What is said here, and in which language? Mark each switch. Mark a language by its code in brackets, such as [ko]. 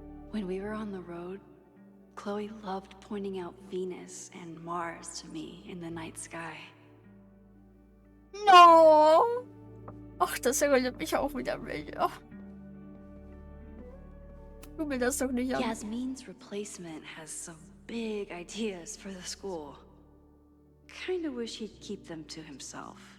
[en] When we were on the road, Chloe loved pointing out Venus and Mars to me in the night sky. No! [de] Ach, das erinnert mich auch wieder an mich. Ach. Tu mir das doch nicht an. [en] Yasmin's replacement has some big ideas for the school. Kinda wish he'd keep them to himself.